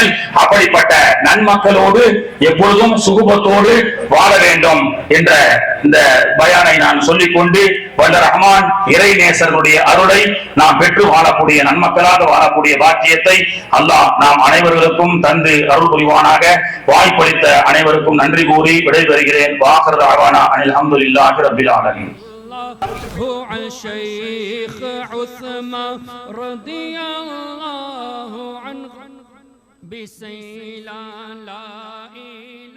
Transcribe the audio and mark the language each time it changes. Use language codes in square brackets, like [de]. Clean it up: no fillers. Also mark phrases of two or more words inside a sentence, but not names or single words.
[ta] அப்படிப்பட்ட நன்மக்களோடு எப்பொழுதும் சுகுபத்தோடு வாழ வேண்டும் என்ற இந்த பயானை நான் சொல்லிக்கொண்டு, வல்ல ரஹ்மான் இறைநேசர்களுடைய அருளை நாம் பெற்று வாழக்கூடிய நன்மக்களாக வாழக்கூடிய பாக்கியத்தை அல்லாஹ் நாம் அனைவர்களுக்கும் தந்து அருள் புரிவானாக. வாய்ப்பளித்த அனைவருக்கும் நன்றி கூறி விடைபெறுகிறேன். [ar] وآخر دعوانا أن الحمد لله رب العالمين. عن شيخ عثمان رضي الله عنه بسيلان لا